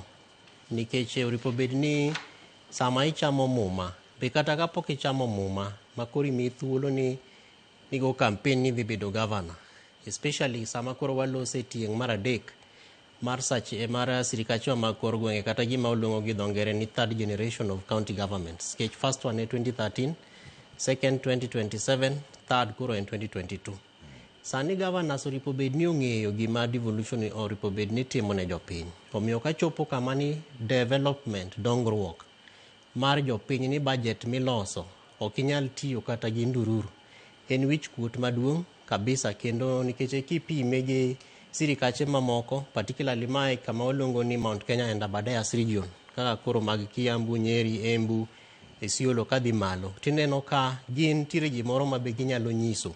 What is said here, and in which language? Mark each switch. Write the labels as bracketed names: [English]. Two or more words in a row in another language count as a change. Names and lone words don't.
[Luo (Kenya and Tanzania)] Nikech oripo bed ni sama ichamo muma, be kata kapok ichamo muma, makori mi thuolo ni nigo campaign ni dhi bedo governor. Especially sama koro walose tieng' mar adek mar sirikache mag kor gwenge, kata gima oluongo gi dho ngere ni [English] third generation of county governments. Sketch first one in 2013, second 2027, third kuro in 2022. [Luo (Kenya and Tanzania)] Sani governors oripo bed ni ong'eyo gima devolution oripo bed ni timo ne jopiny. Omiyo ka chopo kama ni development, dongruok mar jopiny ni budget miloso ok inyal tiyo kata gi ndururu. En wich kuot maduong' kabisa, kendo nikech kipime gi sirikache mamoko, particularly mae kama oluongo ni [English] Mount Kenya and Aberdares region, [Luo (Kenya and Tanzania)] kaka koro mag Kiambu, Nyeri, Embu, Isiolo kadhi malo, tineno ka gin tire gimoro ma be ginyalo nyiso.